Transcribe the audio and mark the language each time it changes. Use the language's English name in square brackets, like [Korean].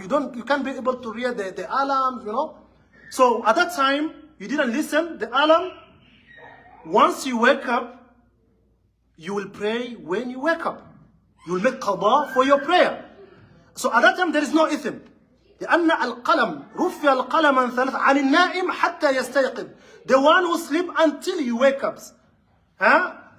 [English] You can't be able to read the alarms, So at that time, you didn't listen, the alarm. Once you wake up, you will pray when you wake up. You will make qada for your prayer. So at that time, there is no ithim. [Arabic] لأن القلم رفع القلم عن ثلاث عن النائم حتى يستيقظ. [English] The one who sleep until he wakes up.